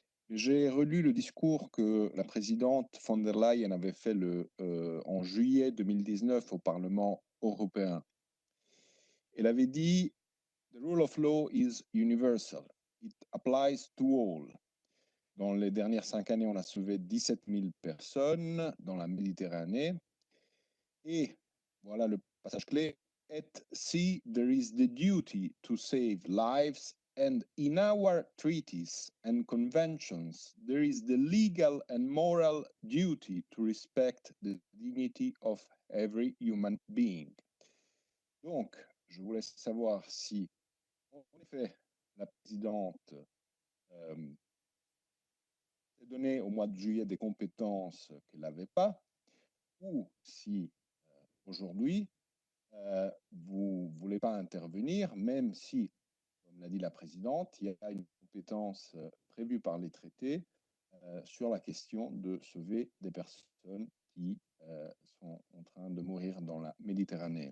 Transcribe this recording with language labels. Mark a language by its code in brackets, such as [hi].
[fr] J'ai relu le discours que la présidente von der Leyen avait fait en juillet 2019 au Parlement européen. Elle avait dit [en] « The rule of law is universal. It applies to all [fr] ». Dans les dernières 5 années, on a sauvé 17 000 personnes dans la Méditerranée. Et voilà le passage clé. [en] At sea, there is the duty to save lives, and in our treaties and conventions, there is the legal and moral duty to respect the dignity of every human being. Donc, [fr] je voulais savoir si, en effet, la présidente s'est donné au mois de juillet des compétences qu'elle n'avait pas, ou si aujourd'hui, vous ne voulez pas intervenir, même si, comme l'a dit la présidente, il y a une compétence prévue par les traités sur la question de sauver des personnes qui sont en train de mourir dans la Méditerranée.